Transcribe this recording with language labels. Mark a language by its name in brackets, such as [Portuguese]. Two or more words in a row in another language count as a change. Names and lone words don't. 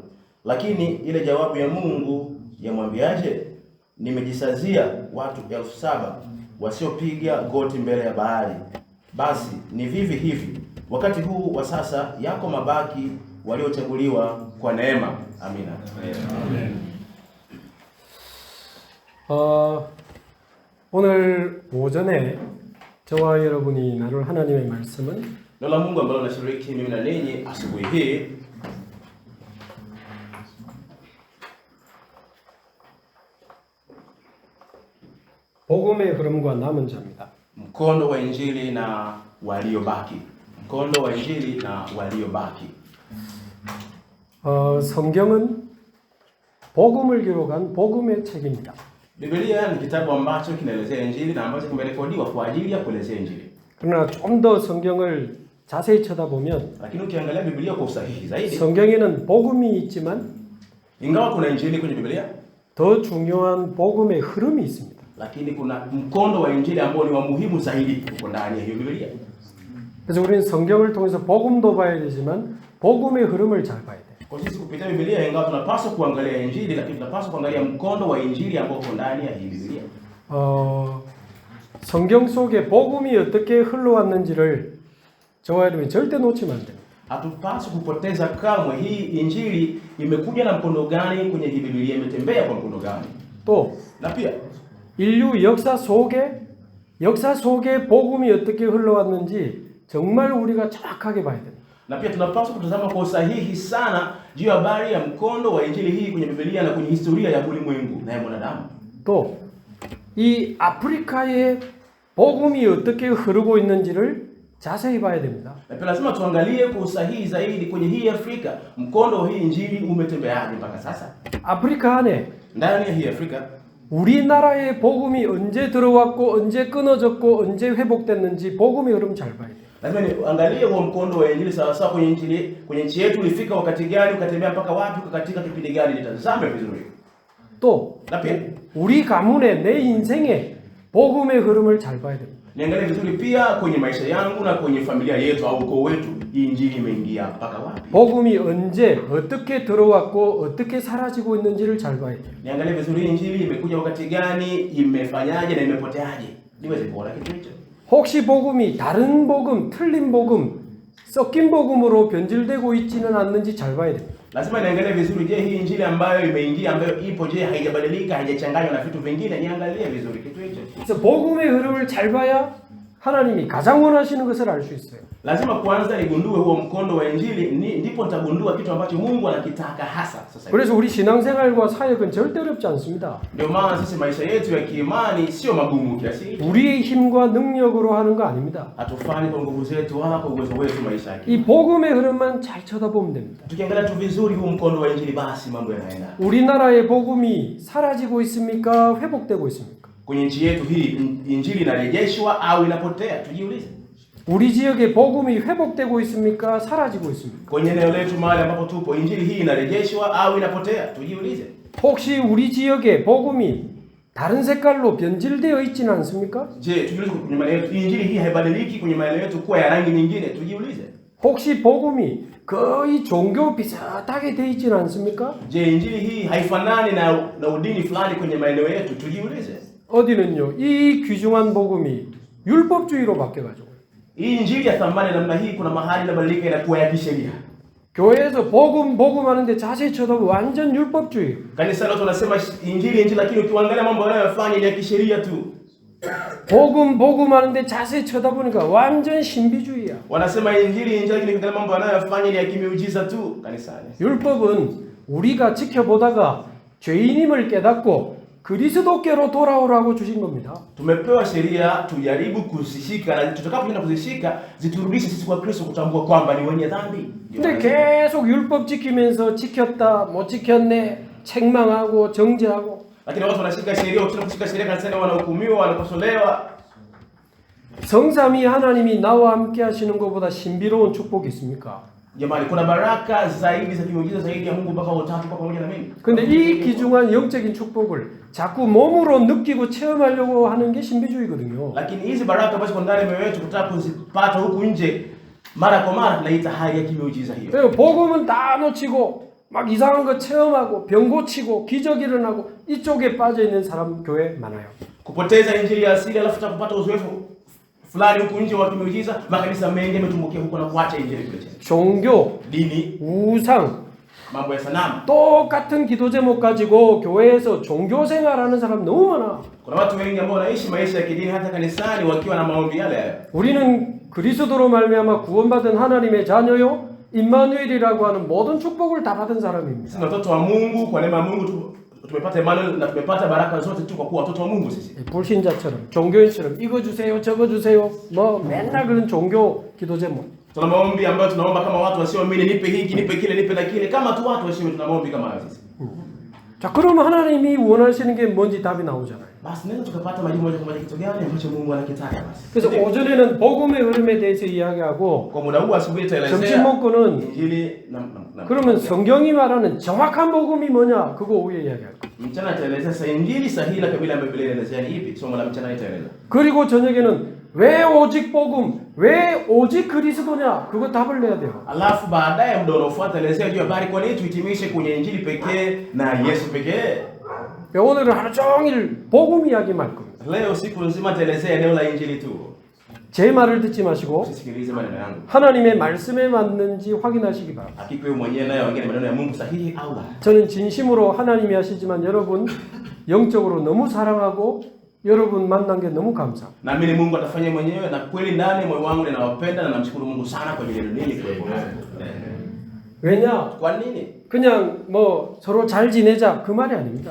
[Swahili] Lakini ile jawabu ya Mungu yamwambiaje? Nimejisazia watu 7,000 wasiopiga goti mbele ya Baali. Basi ni vivi hivi wakati huu wa sasa yako mabaki waliochaguliwa kwa neema. Amina. Amen. [Korean] 오늘 오전에 저와 여러분이 나눌 하나님의 말씀은 [Swahili] Neno la Mungu ambalo nashiriki mimi na ninyi asubuhi hii [Korean] 복음의 흐름과 남은 자입니다. [Swahili] mkondo wa injili na waliobaki. Mkondo wa injili na waliobaki. [Korean] 성경은 복음을 기록한 복음의 책입니다. [Swahili] Biblia ni kitabu ambacho kinaelezea injili na ambacho kimerekodiwa kwa ajili ya kuelezea injili. [Korean] 그러나 좀 더 성경을 자세히 쳐다보면 [Swahili] Lakini ukiangalia Biblia kwa usahihi zaidi, [Korean] 성경에는 복음이 있지만 [Swahili] ingawa kuna injili kwenye Biblia, [Korean] 더 중요한 복음의 흐름이 있습니다. [Swahili] lakini kuna mkondo wa injili ambao ni wa muhimu zaidi uko ndani ya hiyo Biblia. [Korean] 그래서 우리는 성경을 통해서 복음도 봐야 되지만 복음의 흐름을 잘 봐야 돼요. [Swahili] Kwa sisi kupitia Biblia, ingawa tunapaswa kuangalia injili, lakini tunapaswa kuangalia mkondo wa injili ambao uko ndani ya hii Biblia. [Korean] 성경 속에 복음이 어떻게 흘러왔는지를 저와 여러분이 절대 놓치면 안 됩니다. [Swahili] Hatupaswi kupoteza kamwe hii injili imekuja na mkondo gani kwenye hii Biblia, imetembea kwa mkondo gani. [Korean] 또 [Swahili] Na pia [Korean] 인류 역사 속에 복음이 어떻게 흘러왔는지 정말 우리가 정확하게 봐야 됩니다. [Swahili] na pia tunapaswa kutazama kwa usahihi sana juu ya habari ya mkondo wa injili hii kwenye Biblia na kwenye historia ya ulimwengu na ya mwanadamu. [Korean] 또 이 아프리카의 복음이 어떻게 흐르고 있는지를 자세히 봐야 됩니다. [Swahili] Na pia lazima tuangalie kwa usahihi zaidi kwenye hii Afrika, mkondo wa hii injili umetembeaje mpaka sasa. [Korean] 아프리카 안에 [Swahili] Ndani ya hii Afrika [Korean] 우리나라의 복음이 언제 들어왔고 언제 끊어졌고 언제 회복됐는지 복음의 흐름 잘 봐야 돼요. [Swahili] lazima niangalie huo mkondo wa injili sawa sawa kwenye injili, kwenye nchi yetu ulifika wakati gani, ukatembea mpaka wapi, katika kipindi gani, nitazame vizuri. [Korean] 또 [Swahili] Na pia [Korean] 우리 가문의 내 인생에 복음의 흐름을 잘 봐야 됩니다. [Swahili] niangalie vizuri pia kwenye maisha yangu na kwenye familia yetu au ukoo wetu, hii injili imeingia mpaka wapi. [Korean] 복음이 언제 어떻게 들어왔고 어떻게 사라지고 있는지를 잘 봐야 돼요. [Swahili] Niangalie vizuri injili imekuja wakati gani, imefanyaje na imepoteaje, niweze kuona kitu hicho. [Korean] 혹시 복음이 다른 복음, 틀린 복음, 섞인 복음으로 변질되고 있지는 않는지 잘 봐야 됩니다. [Swahili] Lazima niangalie vizuri, je, hii injili ambayo imeingia ambayo ipo, je, haijabadilika, haijachanganywa na vitu vingine? Niangalie vizuri kitu hicho. [Korean] 그래서 복음의 흐름을 잘 봐야 하나님이 가장 원하시는 것을 알 수 있어요. [Swahili] Lazima kwanza nigundue huo mkondo wa injili, ndipo nitagundua kitu ambacho Mungu anakitaka hasa sasa hivi. [Korean] 그래서 우리 신앙생활과 사역은 절대 어렵지 않습니다. [Swahili] Ndio maana sisi maisha yetu ya kiimani sio magumu kiasi hicho. [Korean] 우리의 힘과 능력으로 하는 거 아닙니다. [Swahili] Hatufanyi kwa nguvu zetu wala kwa uwezo wetu maisha yake. [Korean] 이 복음의 흐름만 잘 쳐다보면 됩니다. [Swahili] Tukiangalia tu vizuri huu mkondo wa injili, basi mambo yanaenda. [Korean] 우리나라의 복음이 사라지고 있습니까? 회복되고 있습니까? [Swahili] Kwenye nchi yetu hii injili inarejeshwa au inapotea? Tujiulize. [Korean] 우리 지역의 복음이 회복되고 있습니까? 사라지고 있습니까? [Swahili] Kwenye eneo letu mahali ambapo tupo, injili hii inarejeshwa au inapotea? Tujiulize. [Korean] 혹시 우리 지역의 복음이 다른 색깔로 변질되어 있지는 않습니까? [Swahili] Je, tujiulize kwenye maeneo yetu injili hii haibadiliki kwenye maeneo yetu kuwa ya rangi nyingine? Tujiulize. [Korean] 혹시 복음이 거의 종교 비슷하게 되어 있지는 않습니까? [Swahili] Je, injili hii haifanani na udini fulani kwenye maeneo yetu? Tujiulize. [Korean] 어디는요, 이 귀중한 복음이 율법주의로 바뀌어가지고 [Swahili] Hii injili ya thamani namna hii kuna mahali inabadilika inakuwa ya kisheria. [Korean] 교회에서 복음 하는데 자세히 쳐다보면 완전 율법주의. [Swahili] Kanisa leo tunasema injili, lakini ukiangalia mambo wanayofanya ni ya kisheria tu. [Korean] 복음 하는데 자세히 쳐다보니까 완전 신비주의야. [Swahili] Wanasema injili, lakini ukiangalia mambo wanayofanya ni ya kimiujiza tu kanisani. [Korean] 율법은 우리가 지켜보다가 죄인임을 깨닫고 그리스도께로 돌아오라고 주신 겁니다. [Swahili] Tumepewa sheria tujaribu kuzishika, na tutakapoenda kuzishika ziturudishe sisi kwa Kristo, kutambua kwamba ni wenye dhambi. [Korean] 근데 계속 율법 지키면서 지켰다 못 지켰네 책망하고 정죄하고. [Swahili] Lakini watu wanashika sheria, kushika sheria kanisani wanahukumiwa, wanakosolewa. [Korean] 성삼위 하나님이 나와 함께 하시는 것보다 신비로운 축복이 있습니까? [Swahili] Jamani, kuna baraka zaidi za kimuujiza zaidi ya Mungu mpaka utatu kwa pamoja na mimi. [Korean] 근데 이 귀중한 영적인 축복을 자꾸 몸으로 느끼고 체험하려고 하는 게 신비주의거든요. [Swahili] Lakini hizi baraka ambazo kwa ndani moyo wetu kutaka kuzipata huku nje mara kwa mara tunaita hali ya kimiujiza hiyo. [Korean] 그래서 복음은 다 놓치고 막 이상한 거 체험하고 병 고치고 기적 일어나고 이쪽에 빠져 있는 사람 교회 많아요. [Swahili] Kupoteza injili ya asili alafu kupata uzoefu fulani huku nje wa kimiujiza, makanisa mengi yametumbukia huko na kuacha injili kule chini. [Korean] 종교, [Swahili] Dini, [Korean] 우상, [Swahili] mambo ya sanamu. [Korean] 똑같은 기도 제목 가지고 교회에서 종교 생활하는 사람 너무 많아. [Swahili] Kuna watu wengi ambao wanaishi maisha ya kidini hata kanisani wakiwa na maombi yale. [Korean] 우리는 그리스도로 말미암아 구원받은 하나님의 자녀요 임마누엘이라고 하는 모든 축복을 다 받은 사람입니다. [Swahili] Sisi watoto wa Mungu, kwa neema ya Mungu tumepata Emmanuel na tumepata baraka zote tu kwa kuwa watoto wa Mungu sisi. [Korean] 불신자처럼 종교인처럼 이거 주세요 저거 주세요 뭐 맨날 그런 종교 기도 제목. [Swahili] Tuna maombi ambayo tunaomba kama watu wasioamini, nipe hiki, nipe kile, nipe na kile, kama tu watu wasio, tuna maombi kama hayo sisi. [Korean] 자, 그러면 하나님이 원하시는 게 뭔지 답이 나오잖아요. [Swahili] Basi naweza tukapata majibu moja kwa moja kitu gani ambacho Mungu anakitaka basi. [Korean] 그래서 오전에는 복음의 흐름에 대해서 이야기하고 [Swahili] Kwa muda huu asubuhi [Korean] 점심 [Swahili] tutaelezea [Korean] 먹고는 [Swahili] injili na [Korean] 그러면 성경이 말하는 정확한 복음이 뭐냐 그거 오후에 이야기할 거예요. [Swahili] mchana tutaelezea sasa injili sahihi na kabila ambayo Biblia inaelezea ni ipi. Somo la mchana itaeleza. [Korean] 그리고 저녁에는 왜 오직 복음, 왜 오직 그리스도냐 그거 답을 내야 돼요. [Swahili] Alafu baadaye muda unaofuata elezea juu ya habari, kwa nini tuhitimishe kwenye injili pekee na Yesu pekee. [Korean] 오늘은 하루 종일 복음 이야기만 할 겁니다. [Swahili] Leo siku nzima taelezea eneo la injili tu. [Korean] 제 말을 듣지 마시고 [Swahili] Usisikilize maneno yangu. [Korean] 하나님의 말씀에 맞는지 확인하시기 바랍니다. [Swahili] Hakika wewe mwenyewe naye ongea maneno ya Mungu sahihi au la. [Korean] 저는 진심으로 하나님이 하시지만 여러분 영적으로 너무 사랑하고 여러분 만난 게 너무 감사합니다. [Swahili] Naamini Mungu atafanya mwenyewe, na kweli ndani moyo wangu ninawapenda na namshukuru Mungu sana kwa ajili ya nini kwa hivyo. [Korean] 왜냐? [Swahili] Kwa nini? [Korean] 그냥 뭐 서로 잘 지내자 그 말이 아닙니다.